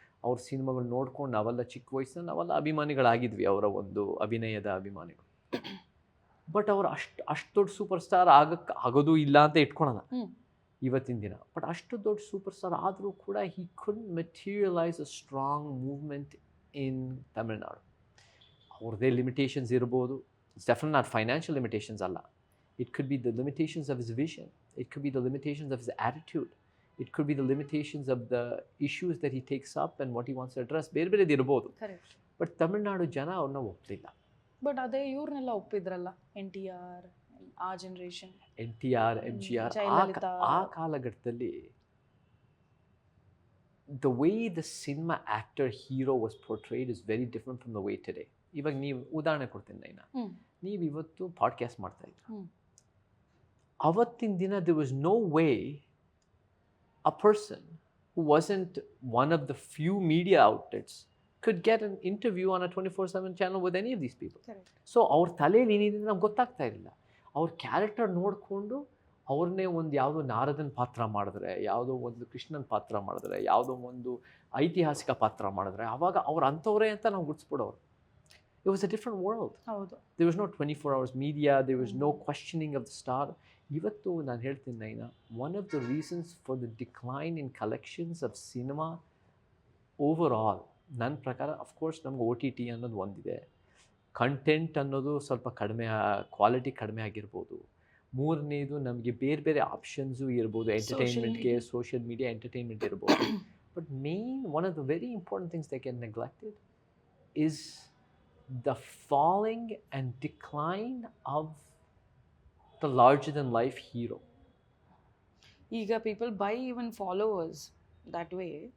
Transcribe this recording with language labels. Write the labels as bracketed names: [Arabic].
[Kannada] ಅವ್ರ ಸಿನಿಮಾಗಳು ನೋಡ್ಕೊಂಡು ನಾವೆಲ್ಲ ಚಿಕ್ಕ ವಯಸ್ಸಿನಲ್ಲಿ ನಾವೆಲ್ಲ ಅಭಿಮಾನಿಗಳಾಗಿದ್ವಿ, ಅವರ ಒಂದು ಅಭಿನಯದ ಅಭಿಮಾನಿಗಳು. ಬಟ್ ಅವ್ರು ಅಷ್ಟು ದೊಡ್ಡ ಸೂಪರ್ ಸ್ಟಾರ್ ಆಗೋದು ಇಲ್ಲ ಅಂತ ಇಟ್ಕೊಳ್ಳೋಣ ಇವತ್ತಿನ ದಿನ. ಬಟ್ ಅಷ್ಟು ದೊಡ್ಡ ಸೂಪರ್ ಸ್ಟಾರ್ ಆದರೂ ಕೂಡ [English] he couldn't materialize a strong movement in Tamil Nadu. [Kannada] ಅವ್ರದ್ದೇ ಲಿಮಿಟೇಷನ್ಸ್ ಇರ್ಬೋದು. [English] It's definitely not financial limitations alla. It could be the limitations of his vision. It could be the limitations of his attitude. It could be the limitations of the issues that he takes up and what he wants to address. [Kannada] ಬೇರೆ ಬೇರೆದು ಇರ್ಬೋದು. [English] Correct. [Kannada] But Tamil Nadu ಜನ ಅವ್ರನ್ನ ಒಪ್ಪಲಿಲ್ಲ. But ಅದೇ ಇವ್ರನ್ನೆಲ್ಲ ಒಪ್ಪಿದ್ರಲ್ಲ, NTR, ಆ generation, NTR, MGR. ಆ ಕಾಲಘಟ್ಟದಲ್ಲಿ [English] the way the cinema actor hero was portrayed is very different from the way today. [Kannada] ಇವಾಗ ನೀವು ಉದಾಹರಣೆ ಕೊಡ್ತೀನಿ ನೈನಾ, ನೀವು ಇವತ್ತು ಪಾಡ್ಕಾಸ್ಟ್ ಮಾಡ್ತಾ ಇದ್ದೀರ. ಅವತ್ತಿನ ದಿನ [English] there was no way a person who wasn't one of the few media outlets could get an interview on a 24/7 channel with any of these people. [Kannada] So ಅವ್ರ ತಲೆಯಲ್ಲಿ ಏನಿದೆ ನಮ್ಗೆ ಗೊತ್ತಾಗ್ತಾ ಇರಲಿಲ್ಲ. ಅವ್ರ ಕ್ಯಾರೆಕ್ಟರ್ ನೋಡಿಕೊಂಡು ಅವ್ರನ್ನೇ ಒಂದು ಯಾವುದೋ ನಾರದನ ಪಾತ್ರ ಮಾಡಿದ್ರೆ, ಯಾವುದೋ ಒಂದು ಕೃಷ್ಣನ ಪಾತ್ರ ಮಾಡಿದ್ರೆ, ಯಾವುದೋ ಒಂದು ಐತಿಹಾಸಿಕ ಪಾತ್ರ ಮಾಡಿದ್ರೆ ಅವಾಗ ಅವ್ರು ಅಂಥವ್ರೆ ಅಂತ ನಾವು ಗುರ್ತಿಸ್ಬಿಡೋರು. [English] It was a different world. There was no 24 hours media. There was no questioning of the star. [Kannada] Ivattu ನಾನು ಹೇಳ್ತೀನಿ Naina, [English] one of the reasons for the decline in collections of cinema overall, [Kannada] ನನ್ನ ಪ್ರಕಾರ [English] of course [Kannada] ನಮ್ಗೆ OTT ಅನ್ನೋದು ಒಂದಿದೆ, content ಅನ್ನೋದು ಸ್ವಲ್ಪ ಕಡಿಮೆ, ಕ್ವಾಲಿಟಿ ಕಡಿಮೆ ಆಗಿರ್ಬೋದು. ಮೂರನೇದು ನಮಗೆ ಬೇರೆ ಬೇರೆ ಆಪ್ಷನ್ಸು ಇರ್ಬೋದು, ಎಂಟರ್ಟೈನ್ಮೆಂಟ್ಗೆ ಸೋಷಿಯಲ್ ಮೀಡಿಯಾ ಎಂಟರ್ಟೈನ್ಮೆಂಟ್ ಇರ್ಬೋದು. [English] But main one of the very important things they can neglected is the falling and decline of the larger than life hero. ಈಗ people buy even followers that way.